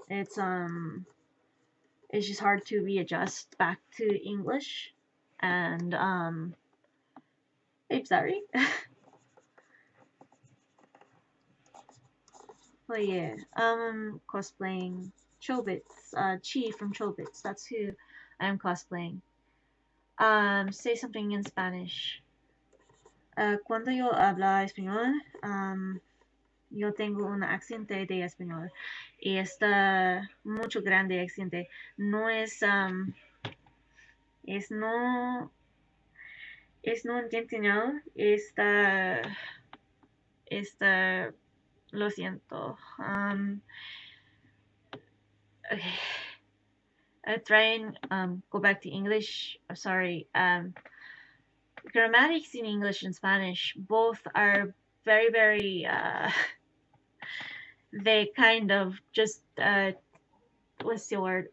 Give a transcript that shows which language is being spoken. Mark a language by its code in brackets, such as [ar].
[en] It's just hard to readjust back to English, and I'm sorry. But yeah, cosplaying Chobits, Chi from Chobits. That's who I'm cosplaying. Say something in Spanish. [es] Cuando yo habla español, yo tengo un acento de español y está mucho grande acento. No es no, es no intencional, está, lo siento. [en] Okay. I try and go back to English. Sorry. Grammatics in English and Spanish both are very, very. They kind of just what's the word?